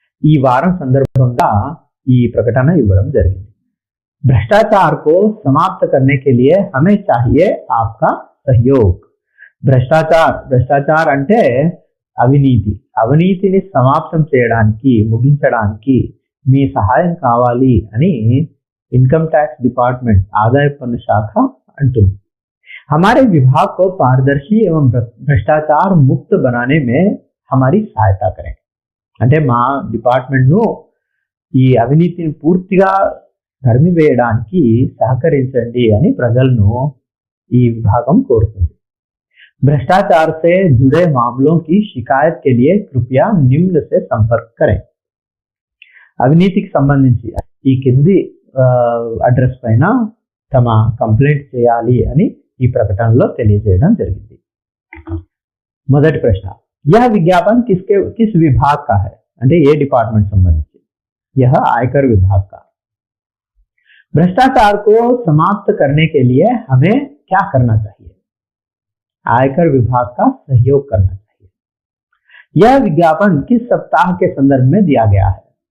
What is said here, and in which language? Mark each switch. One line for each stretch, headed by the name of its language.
Telugu: ఈ వారం సందర్భంగా ఈ ప్రకటన ఇవ్వడం జరిగింది.
Hindi: भ्रष्टाचार को समाप्त करने के लिए हमें चाहिए आपका सहयोग।
Telugu: భ్రష్టాచార్ అంటే అవినీతిని సమాప్తం చేయడానికి, ముగించడానికి మీ సహాయం కావాలి అని ఇన్కమ్ ట్యాక్స్ డిపార్ట్మెంట్, ఆదాయ పన్ను శాఖ అంటుంది.
Hindi: हमारे विभाग को पारदर्शी एवं भ्रष्टाचार मुक्त बनाने में हमारी सहायता करें.
Telugu: అంటే మా డిపార్ట్మెంట్ ను ఈ అవినీతిని పూర్తిగా తరిమివేయడానికి సహకరించండి అని ప్రజలను ఈ విభాగం కోరుతుంది.
Hindi: भ्रष्टाचार से जुड़े मामलों की शिकायत के लिए कृपया निम्न से संपर्क करें.
Telugu: అవినీతికి సంబంధించి ఈ కింది అడ్రస్ పైన తమ కంప్లైంట్ చేయాలి అని ఈ ప్రకటనలో తెలియజేయడం జరిగింది. మొదటి ప్రశ్న,
Hindi: यह विज्ञापन किस विभाग का है?
Telugu: అంటే ఏ డిపార్ట్మెంట్ సంబంధించి
Hindi: यह आयकर विभाग का भ्रष्टाचार को समाप्त करने के लिए हमें क्या करना चाहिए आयकर विभाग का सहयोग करना चाहिए यह विज्ञापन किस सप्ताह के संदर्भ में दिया गया है